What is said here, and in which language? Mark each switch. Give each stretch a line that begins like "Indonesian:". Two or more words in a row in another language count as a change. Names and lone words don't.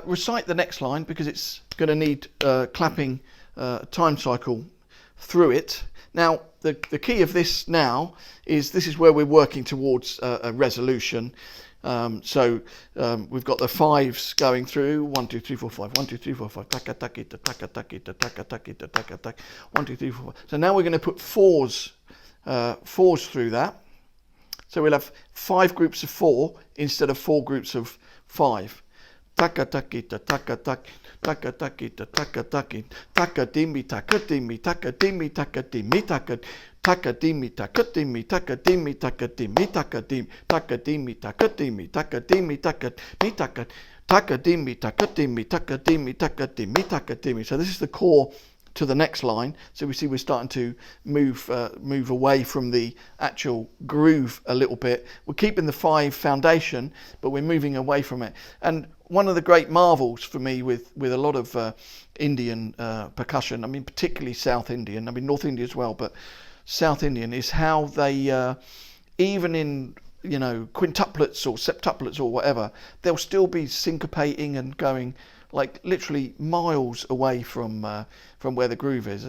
English: recite the next line because it's going to need clapping time cycle through it. Now the key of this now is this is where we're working towards a resolution. So we've got the fives going through 1 2 3 4 5 1 2 3 4 5 taka takita taka takita taka takita taka tak 1 2 3 4 5. So now we're going to put fours through that. So we'll have 5 groups of 4 instead of 4 groups of 5. Taka takita taka tak taka takita taka taki taka dimi taka dimi taka dimi taka dimi taka taka dimi taka dimi taka dimi taka dimi taka dim taka dimi taka dimi taka dimi taka mi taka taka dimi taka dimi taka dimi taka dimi taka dimi. So this is the core to the next line. So we see we're starting to move away from the actual groove a little bit. We're keeping the 5 foundation, but we're moving away from it. And one of the great marvels for me with a lot of Indian percussion, I mean particularly South Indian, I mean North India as well, but South Indian, is how they even in, you know, quintuplets or septuplets or whatever, they'll still be syncopating and going like literally miles away from where the groove is.